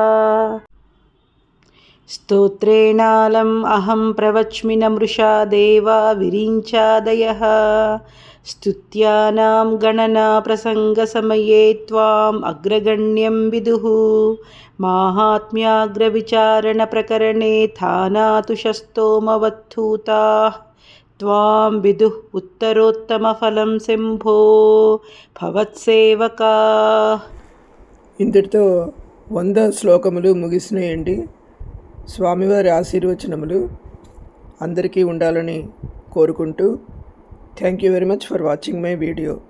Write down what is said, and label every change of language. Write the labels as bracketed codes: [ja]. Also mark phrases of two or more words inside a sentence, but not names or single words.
[sa] स्तोत्रेणालम् अहं प्रवच्मि न मृषा देवा विरिञ्चादयः स्तुत्यानां गणना प्रसङ्गसमये त्वाम् अग्रगण्यं विदुः माहात्म्याग्रविचारणप्रकरणे थानातुषस्तोमवद्धूताः त्वां विदुः उत्तरोत्तमफलं शम्भो भवत्सेवका. [te] ఇంతటితో 100 శ్లోకములు ముగిసినాయండి. స్వామివారి ఆశీర్వచనములు అందరికీ ఉండాలని కోరుకుంటూ [en] thank you very much for watching my video.